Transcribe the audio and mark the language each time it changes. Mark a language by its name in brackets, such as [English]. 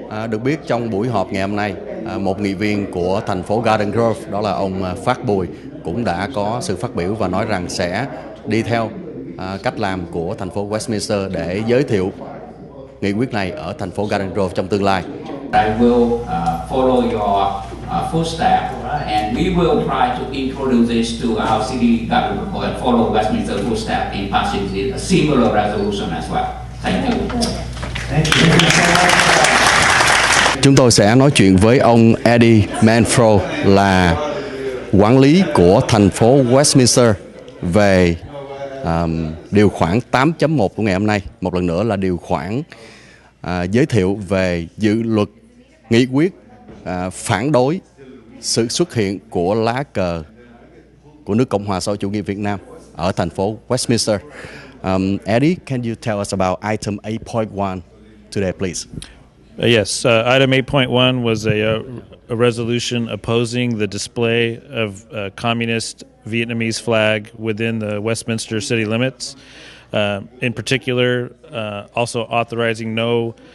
[Vietnamese] Được biết trong buổi họp ngày hôm nay, một nghị viên của thành phố Garden Grove, đó là ông Phát Bùi, cũng đã có sự phát biểu và nói rằng sẽ đi theo cách làm của thành phố Westminster để giới thiệu nghị quyết này ở thành phố Garden Grove trong tương lai. [English] I will follow your footsteps, and we will try to introduce this to our city government and follow Westminster footsteps in passing a similar resolution as well. Thank you. [Vietnamese] Chúng tôi sẽ nói chuyện với ông Eddie Manfro, là quản lý của thành phố Westminster, về điều khoản 8.1 của ngày hôm nay. Một lần nữa là điều khoản giới thiệu về dự luật nghị quyết phản đối sự xuất hiện của lá cờ của nước Cộng hòa xã hội chủ nghĩa Việt Nam ở thành phố Westminster. [English] Eddie, can you tell us about item 8.1 today, please? Yes, item 8.1 was a resolution opposing the display of a communist Vietnamese flag within the Westminster city limits. In particular, also authorizing no